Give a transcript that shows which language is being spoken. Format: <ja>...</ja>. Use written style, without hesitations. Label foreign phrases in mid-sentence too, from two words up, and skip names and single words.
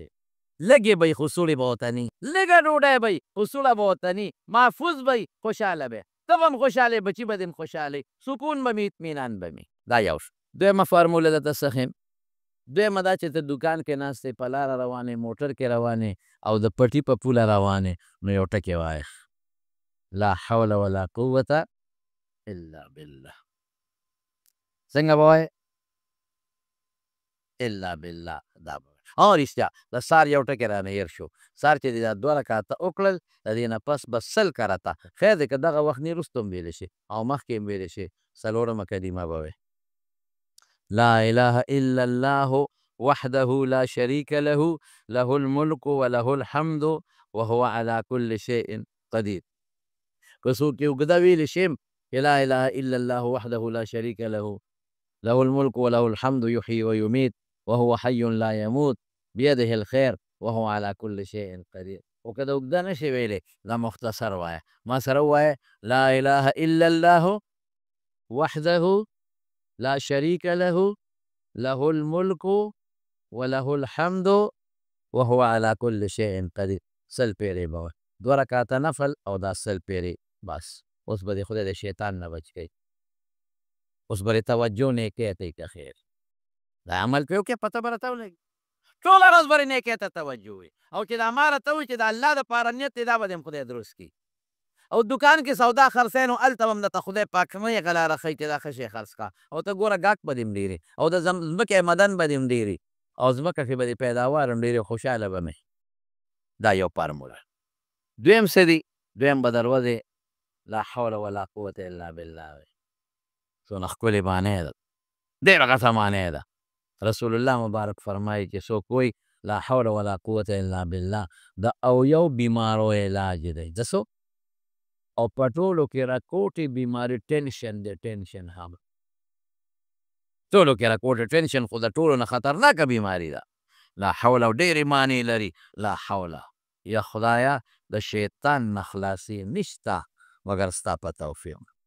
<ps>لږې به یې خو سوړې به ورته ني، لږه ډوډۍ به یي خو سوړه به ورته ني، محفوظ به یي، خوشحاله به یې، ته به هم خوشحاله بچي به دې هم خوشحاله سکون به مې اطمینان به مې. دا یو شو. دویمه فارموله درته څه ښیم، دویمه دا چې ته دوکان کې ناست یې، په لاره روانې، موټر کې روانې او د پټي په پوله روانې، نو یو ټکې وایه</ps> <ar>لا حول ولا قوة الا بالله.</ar> <ps>څنګه به وایې؟</ps> <ar>الا بالله.</ar> <ps>دا به رښتیا د سهار یو ټکی رانه هېر شو، سهار چې دې دا 2 رکعته وکړل د دې نه پس به 100 کرته، خیر دی که دغه وخت نه وروسته هم ویلی شي او مخکې هم ویلی شي. 4مه کلمه به وایې</ps> <ar>لا اله الا الله وحده لا شريك له له الملك وله الحمد وهو على كل شيء قدير.</ar> <ps>که څوک یې اوږده ویلی شي</ps> <ar>لا اله الا الله وحده لا شريك له له الملك وله الحمد يحيي ويميت وهو حي لا يموت بيده الخير وهو على كل شيء قدير.</ar> <ps>او که د اوږده نشي ویلی دا مختصر وایه، ما سره ووایه</ps> <ar>لا اله الا الله وحده لا شریک له له الملک وله الحمد وهو على كل شيء قدیر.</ar> <ps>سل پیرې به وای، 2 رکعته نفل او دا سل پیرې بس. اوس به دې خدای د شیطان نه بچ کوي، اوس به دې توجه نیکۍ ته که خیر دا عمل پې وکړې پته به راته ولګي. ټوله ورځ به نیکۍ ته توجه وي، او چې دا ما راته وایي چې د الله دپاره نیت دی، دا به دې هم خدای درست کړي. او دکان کې سودا خرڅی نو هلته به هم درته خدای پاک نیغه لاره ښیي چې دا ښه شی خرڅ کړه. او ته ګوره ګاهک به دې هم ډېرې، او د ځمکې مدن به دې هم ډېرې، او ځمکه کې به دې پیداوار هم ډېرې، خوشحاله به مې. دا یو فارموله. دویم څه دي؟ دویم به دروازې</ps> <ar>لا حول ولا قوة الا بالله</ar> <ps>وي. څونه ښکلې معنی ده، ډېره غټه معنی ده. رسول الله مبارک فرمایي چې څوک وایي</ps> <ar>لا حول ولا قوة الا بالله</ar> <ps>د اویو بیمارو علاج دی. د څو؟ او په ټولو کې راکوټې بیماري ټینشن دی، ټینشن هم ټولو کې راکوټې ټینشن خو د ټولو نه خطرناکه بیماري ده.</ps> <ar>لا حول</ar> <ps>او ډېرې معنی لري.</ps> <ar>لا حول</ar> <ps>یا خدایه د شیطان نه خلاصي نشته مګر ستا په توفیق.</ps>